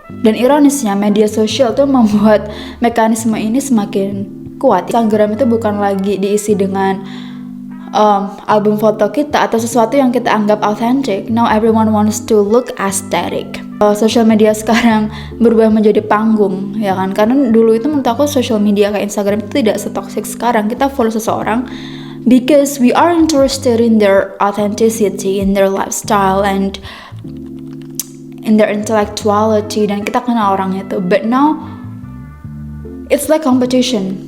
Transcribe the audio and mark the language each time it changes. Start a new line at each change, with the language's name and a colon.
Indonesian: Dan ironisnya, media sosial tuh membuat mekanisme ini semakin kuat. Instagram itu bukan lagi diisi dengan album foto kita atau sesuatu yang kita anggap authentic.
English: Now everyone wants to look aesthetic.
Indonesian: Social media sekarang berubah menjadi panggung, ya kan? Karena dulu itu menurut aku social media kayak Instagram itu tidak setoksik sekarang. Kita follow seseorang
English: because we are interested in their authenticity, in their lifestyle, and in their intellectuality,
Indonesian: dan kita kenal orang itu.
English: But now it's like competition.